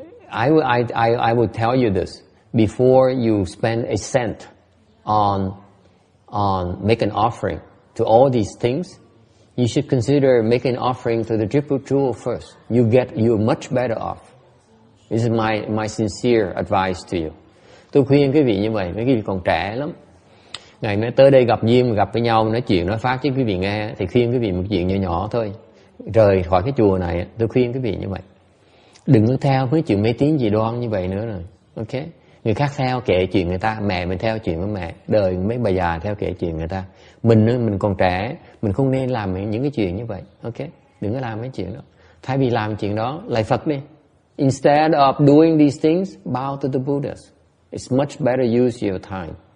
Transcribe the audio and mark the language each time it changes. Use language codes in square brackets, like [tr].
[en] I would tell you this before you spend a cent on make an offering to all these things. You should consider making an offering to the triple jewel first. You're much better off. This is my sincere advice to you. [vi] Tôi khuyên quý vị như vậy, mấy quý vị còn trẻ lắm. Ngày mai tới đây gặp duyên, gặp với nhau, nói chuyện, nói pháp chứ quý vị nghe, thì khuyên quý vị một chuyện nhỏ nhỏ thôi. Rời khỏi cái chùa này, tôi khuyên quý vị như vậy. Đừng có theo mấy chuyện mê tín dị đoan như vậy nữa rồi. Ok? Người khác theo kệ chuyện người ta, mẹ mình theo chuyện của mẹ, đời mấy bà già theo kệ chuyện người ta. Mình còn trẻ, mình không nên làm những cái chuyện như vậy. Ok? Đừng có làm mấy chuyện đó. Thay vì làm chuyện đó, lại Phật đi. [en] Instead of doing these things, bow to the Buddhas. It's much better use your time.